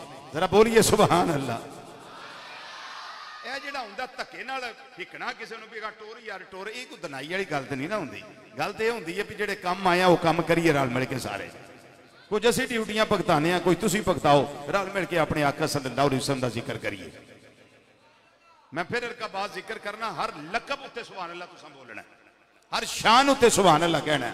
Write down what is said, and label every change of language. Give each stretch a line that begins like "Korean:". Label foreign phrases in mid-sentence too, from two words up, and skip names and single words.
Punjabi: ਜ਼ਰਾ ਬੋਲੀਏ
Arabic: سبحان الله.
Punjabi: ਏਹ ਜਿਹੜਾ ਹੁੰਦਾ ਧੱਕੇ ਨਾਲ ਫਿੱਕਣਾ ਕਿਸੀ ਨੂੰ ਭੀ ਟੋਰ ਯਾਰ ਟੋਰ, ਏ ਕੋਈ ਦਾਨਾਈ ਵਾਲੀ ਗੱਲ ਤੋ ਨਹੀਂ ਨਾ ਹੁੰਦੀ। ਗੱਲ ਤੋ ਏਹ ਹੁੰਦੀ ਹੈ ਭੀ ਜਿਹੜੇ ਕਾਮ ਆਇਆ ਓ ਕਾਮ ਕਰੀਏ ਰਲ ਮਿਲ ਕੇ ਸਾਰੇ। ਕੁਝ ਅਸੀਂ ਡਿਊਟੀਆਂ ਭੁਗਤਾਨੇ ਆਂ, ਕੋਈ ਤੁਸੀਂ ਭੁਗਤਾਓ, ਰਲ ਮਿਲ ਕੇ ਆਪਣੇ ਆਕਾ
Arabic: صلى الله عليه وسلم
Punjabi: ਦਾ ਜ਼ਿਕਰ ਕਰੀਏ। ਮੈਂ ਫਿਰ ਇਨਕਾ ਬਾਤ ਜ਼ਿਕਰ ਕਰਨਾ, ਹਰ ਲਕਬ ਉੱਤੇ
Arabic: سبحان الله
Punjabi: ਤੁਸਾਂ ਬੋਲਣਾ, ਹਰ ਸ਼ਾਨ ਉੱਤੇ
Arabic: سبحان الله
Punjabi: ਕਹਿਣਾ।